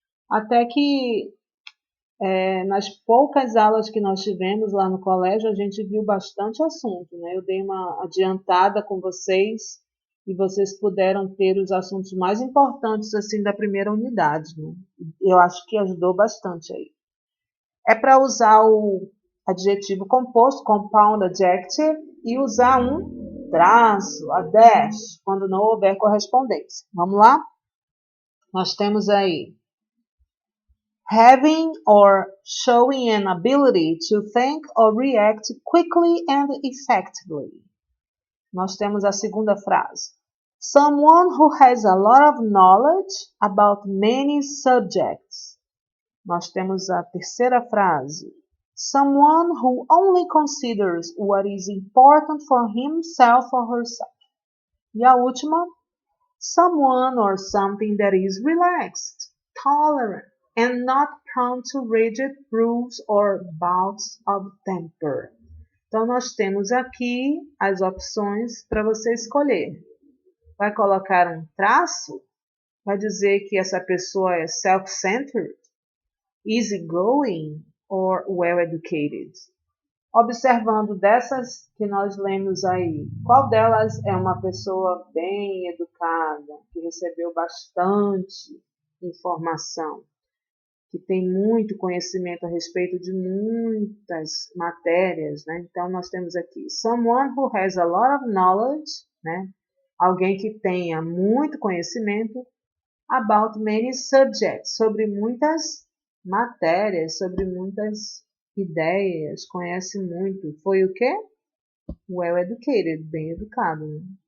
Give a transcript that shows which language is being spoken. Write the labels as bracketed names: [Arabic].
[Portuguese] Até que nas poucas aulas que nós tivemos lá no colégio, a gente viu bastante assunto, né? Eu dei uma adiantada com vocês e vocês puderam ter os assuntos mais importantes assim da primeira unidade, né? Eu acho que ajudou bastante aí. É para usar o adjetivo composto, compound adjective, e usar um traço, a dash, quando não houver correspondência. Vamos lá? Nós temos aí [English] having or showing an ability to think or react quickly and effectively. [Portuguese] Nós temos a segunda frase. [English] Someone who has a lot of knowledge about many subjects. [Portuguese] Nós temos a terceira frase. [English] Someone who only considers what is important for himself or herself. [Portuguese] E a última. [English] Someone or something that is relaxed, tolerant, and not prone to rigid rules or bouts of temper. [Portuguese] Então, nós temos aqui as opções para você escolher. Vai colocar um traço? Vai dizer que essa pessoa é [English] self-centered, easygoing or well-educated? [Portuguese] Observando dessas que nós lemos aí, qual delas é uma pessoa bem educada, que recebeu bastante informação, que tem muito conhecimento a respeito de muitas matérias, né? Então, nós temos aqui, [English] someone who has a lot of knowledge, né? [Portuguese] Alguém que tenha muito conhecimento [English] about many subjects, [Portuguese] sobre muitas matérias, sobre muitas ideias, conhece muito. Foi o quê? Well educated, bem educado. Né?